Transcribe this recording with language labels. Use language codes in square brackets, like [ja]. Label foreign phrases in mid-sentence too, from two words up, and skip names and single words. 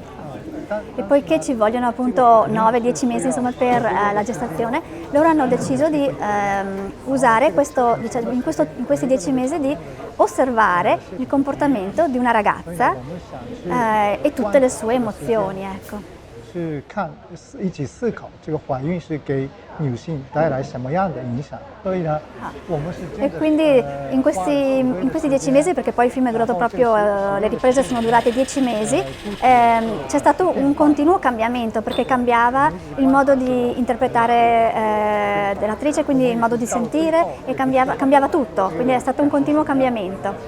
[it] E poiché ci vogliono appunto 9-10 mesi, insomma, per la gestazione, loro hanno deciso di usare diciamo, in questi 10 mesi di osservare il comportamento di una ragazza e tutte le sue emozioni, ecco. [zh] 去看一起思考这个怀孕是给女性带来什么样的影响，所以呢，我们是真的。 [it] E quindi in questi 10 mesi, perché poi il film è durato proprio, le riprese sono durate 10 mesi, c'è stato un continuo cambiamento, perché cambiava il modo di interpretare dell'attrice, quindi il modo di sentire, e cambiava tutto, quindi è stato un continuo cambiamento.